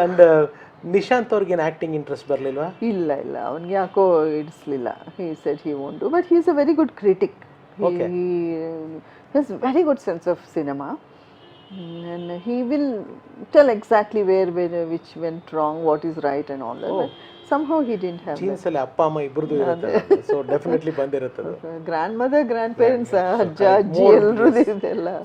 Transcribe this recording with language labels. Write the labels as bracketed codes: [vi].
[kn] And Nishant ಅವ್ರಿಗೇನು acting interest ಬರಲಿಲ್ವಾ? ಇಲ್ಲ, ಅವ್ನಿಗೆ ಯಾಕೋ ಇಡಿಸ್ಲಿಲ್ಲ. [en] He said he want to, but he is a very good critic. Okay. He has very good sense of cinema. And he will tell exactly where which went wrong, what is right and all that. Oh. But somehow he didn't have [kn] jeans ಅಲ್ಲಿ ಅಪ್ಪ ಅಮ್ಮ ಇಬ್ಬರದು ಇರುತ್ತೆ, so definitely ಬಂದಿರುತ್ತದೆ. [en] grand mother, grand parents, [kn] ಅಜ್ಜ ಅಜ್ಜಿ ಎಲ್ಲರೂ ಇದೆಲ್ಲ